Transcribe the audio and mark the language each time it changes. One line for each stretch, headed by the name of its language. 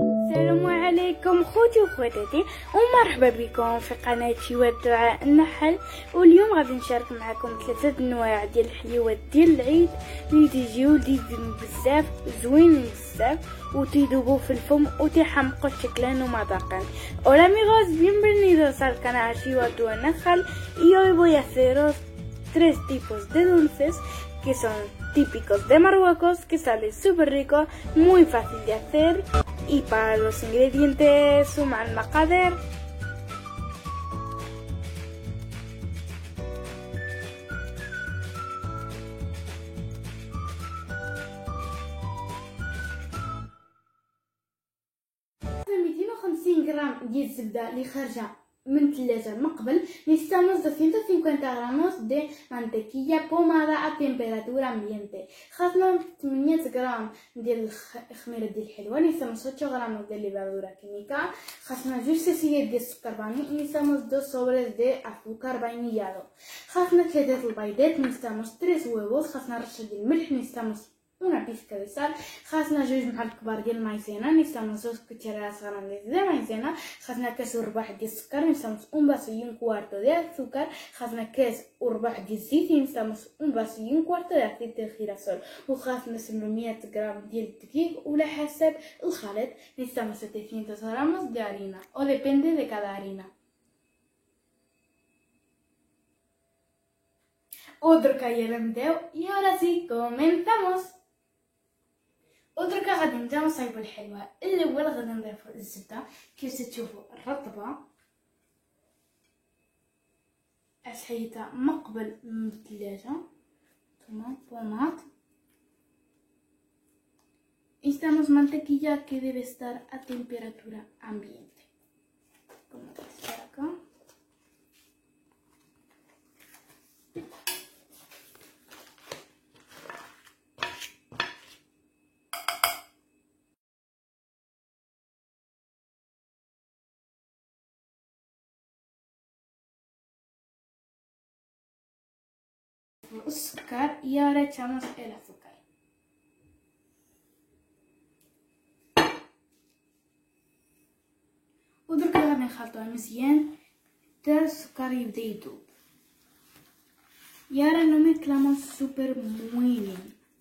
Arabic: السلام عليكم خوتي وخواتاتي، ومرحبا بكم في قناتي ودعاء النحل. واليوم غادي نشارك معكم 3 انواع ديال الحليوات ديال العيد اللي تيجيو لذيذين بزاف، زوينين بزاف، وتيذوبوا في الفم وتيحمقوا شكلا ومذاقا.
Spanish: Hola amigos, bienvenidos al canal Wadua Nahal, y hoy voy a haceros 3 tipos de dulces que son típicos de Marruecos, que sale súper rico, muy fácil de hacer. Y para los ingredientes suma
Arabic: المقادير. مثلا 250 غرام ديال الزبده اللي خارجه من الثلاجه من قبل.
Spanish: Necesitamos 250 gramos de mantequilla pomada a temperatura ambiente.
Arabic: خاصنا 800 غرام ديال الخميره ديال الحلوه.
Spanish: Necesitamos 8 gramos de levadura química.
Arabic: خاصنا جوج سيسيات ديال السكر فاني.
Spanish: Necesitamos 2 sobres de azúcar vainillado.
Arabic: خاصنا 3 البيضات.
Spanish: Necesitamos 3 huevos.
Arabic: خاصنا رشه ديال الملح.
Spanish: Necesitamos una pizca de sal.
Arabic: خاصنا 2 معالق كبار ديال المايزينا.
Spanish: Necesitamos 2 cucharadas grandes de maizena.
Arabic: خاصنا كاس وربع ديال السكر.
Spanish: Necesitamos un vaso y un cuarto de azúcar.
Arabic: خاصنا كاس وربع ديال الزيت.
Spanish: Necesitamos un vaso y un cuarto de aceite de girasol.
Arabic: وخاصنا 700 غرام ديال الدقيق، وعلى حسب الخليط
Spanish: Necesitamos 700 gramos de harina, o depende de cada harina.
Arabic: ودركا يلا نبداو.
Spanish: y ahora sí comenzamos.
Arabic: ودركا غادي نبداو نصايبو الحلوه. الاول غادي نضيفو الزبده كيف تشوفوا الرطبه اسحيتها من قبل من الثلاجه. ثم بومات.
Spanish: Necesitamos mantequilla que debe estar a temperatura ambiente, como dice acá.
Arabic: السكر
Spanish: y ahora echamos el azúcar.
Arabic: ودركا غادي نخلطوه مزيان حتى السكر يبدا يذوب.
Spanish: y ahora lo mezclamos súper muy bien.